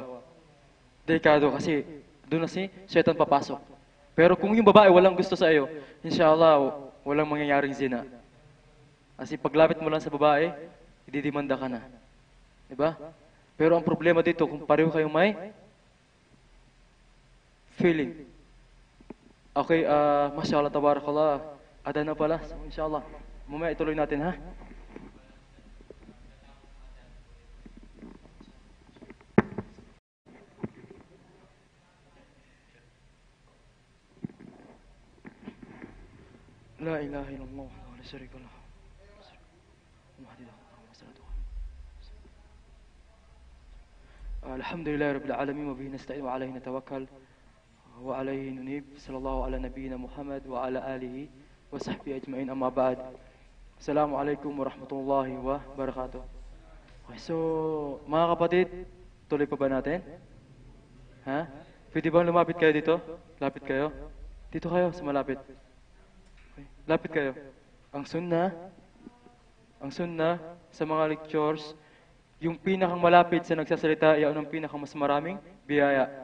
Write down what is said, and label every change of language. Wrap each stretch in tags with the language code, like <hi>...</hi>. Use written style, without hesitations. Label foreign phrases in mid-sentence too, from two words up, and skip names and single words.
<tl>Delikado kasi doon na si Shaitan papasok. Pero kung yung babae walang gusto sa iyo, inshallah walang mangyayaring zina. Kasi paglapit mo lang sa babae, ididimanda ka na. Diba? Pero ang problema dito, kung pareho kayong may feeling.</tl> <ar>Okay، ما شاء الله، تبارك الله.</ar> <tl>Ada na pala, so, inshallah. Mamaya ituloy natin, ha?</tl> <ar>لا إله إلا الله ولا شريك له. الحمد لله رب العالمين وبه نستعين وعليه نتوكل وإليه ننيب. صلى الله على نبينا محمد وعلى آله وصحبه أجمعين، أما بعد. السلام عليكم ورحمة الله وبركاته.</ar> <en>Okay, so,</en> <tl>mga kapatid, tuloy pa ba natin? Ha? Pwede bang lumapit kayo dito? Lapit kayo? Dito kayo, sa malapit. Okay. Lapit kayo. Ang sunnah sa mga lectures, yung pinakang malapit sa nagsasalita, iyon ang pinakang mas maraming biyaya.</tl>